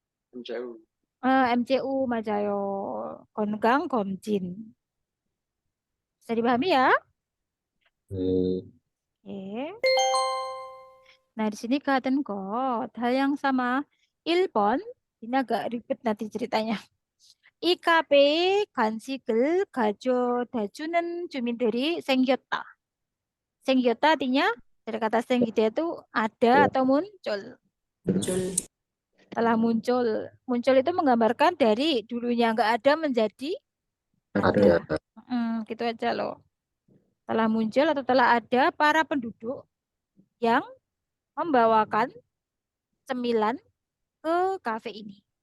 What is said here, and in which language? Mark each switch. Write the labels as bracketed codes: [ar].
[en] MCU. [ko] MCU 맞아요. 건강 검진. [id] Bisa dipahami ya? Oke. Nah, di sini kelihatan kok hal yang sama. 1번, ini agak ribet nanti ceritanya. [ko] 이 카페에 간식을 가져다 주는 주민들이 생겼다. [id] 생겼다 artinya dari kata 생기다 itu ada atau muncul. Telah muncul. Muncul itu menggambarkan dari dulunya nggak ada menjadi ada. Gitu aja loh. Telah muncul atau telah ada para penduduk yang membawakan cemilan ke kafe ini.